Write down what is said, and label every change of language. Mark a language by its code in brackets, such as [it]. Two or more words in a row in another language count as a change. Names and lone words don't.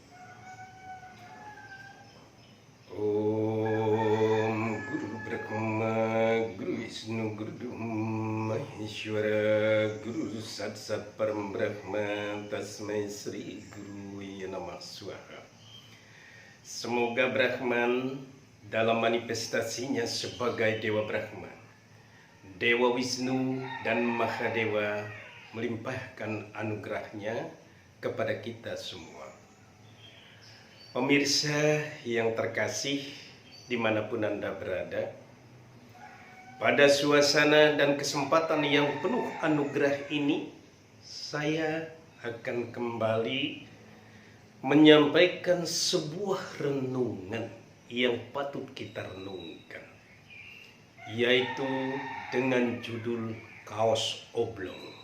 [sa] Om Guru Brahma, Guru Wisnu, Guru Maheshwara, Guru Sat Sat Param Brahma, Tasmai Sri Guru Namah Swaha. [id] Semoga Brahman dalam manifestasinya sebagai Dewa Brahma, Dewa Wisnu dan Mahadewa melimpahkan anugerahnya kepada kita semua. Pemirsa yang terkasih dimanapun Anda berada, pada suasana dan kesempatan yang penuh anugerah ini, saya akan kembali menyampaikan sebuah renungan yang patut kita renungkan, yaitu dengan judul Kaos Oblong.